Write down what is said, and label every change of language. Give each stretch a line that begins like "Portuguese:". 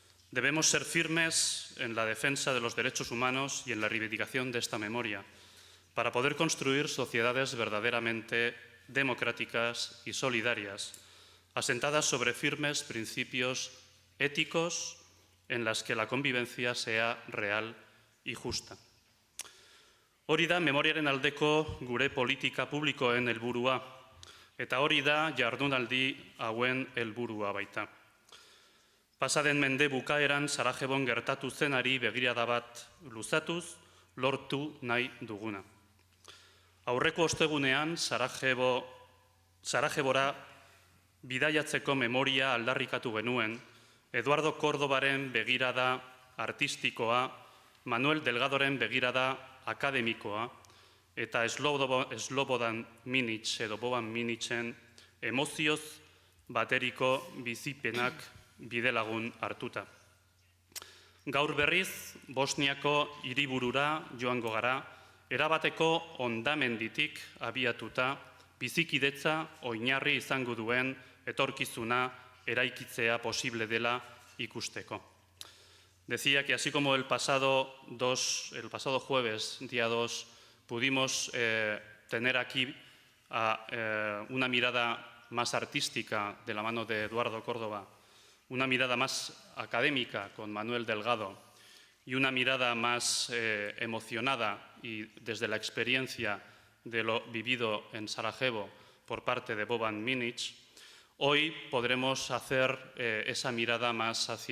Spanish: Debemos ser firmes en la defensa de los derechos humanos y en la reivindicación de esta memoria para poder construir sociedades verdaderamente democráticas y solidarias, asentadas sobre firmes principios éticos en las que la convivencia sea real y justa.
Basque: Hori da memoriaren aldeko gure politika publikoen helburua, eta hori da jardunaldi hauen helburua baita. Pasaden mende bukaeran Sarajebon gertatu zenari begirada bat luzatuz lortu nahi duguna. Aurreko ostegunean Sarajebora bidaiatzeko memoria aldarrikatu genuen, Eduardo Córdobaren begirada artistikoa, Manuel Delgadoren begirada akademikoa eta Slobodan Minic edo Boban Minicen emozioz bateriko bizipenak bidelagun hartuta. Gaur berriz, Bosniako hiriburura joango gara erabateko ondamenditik abiatuta, bizikidetza oinarri izango duen etorkizuna eraikitzea posible dela ikusteko.
Spanish: Decía que así como el pasado jueves, día 2, pudimos tener aquí una mirada más artística de la mano de Eduardo Córdoba, una mirada más académica con Manuel Delgado y una mirada más emocionada y desde la experiencia de lo vivido en Sarajevo por parte de Boban Minic, hoy podremos hacer esa mirada más